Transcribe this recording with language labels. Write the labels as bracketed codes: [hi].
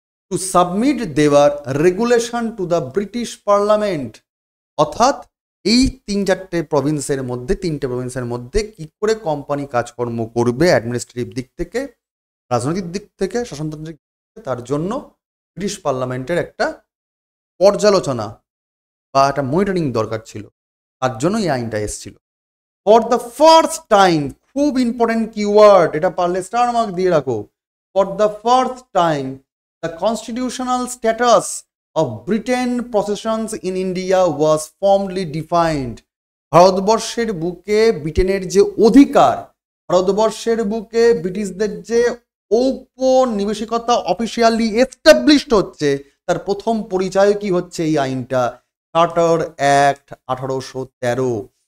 [en] to submit দেওয়ার regulation to the British parliament, [bn] অর্থাৎ এই তিনটে প্রভিন্সের মধ্যে কি করে কোম্পানি কাজকর্ম করবে অ্যাডমিনিস্ট্রেটিভ দিক থেকে, রাজনৈতিক দিক থেকে, শাসনতান্ত্রিক দিক থেকে, তার জন্য ব্রিটিশ পার্লামেন্টের একটা পর্যালোচনা বা একটা মনিটরিং দরকার ছিল। তার জন্য এই আইনটা এসেছিল। [en] for the first time, [bn] খুব ইম্পর্টেন্ট কিওয়ার্ড, এটা পারলে স্টার মার্ক দিয়ে রাখো। [en] For the first time the constitutional status of Britain possessions in India was formally defined. [bn] ভারতবর্ষের বুকে ব্রিটেনের যে অধিকার, ভারতবর্ষের বুকে ব্রিটিশদের যে ঔপনিবেশিকতা অফিসিয়ালি এস্টাবলিশড হচ্ছে, তার প্রথম পরিচয় কি হচ্ছে এই আইনটা, চার্টার অ্যাক্ট 1813।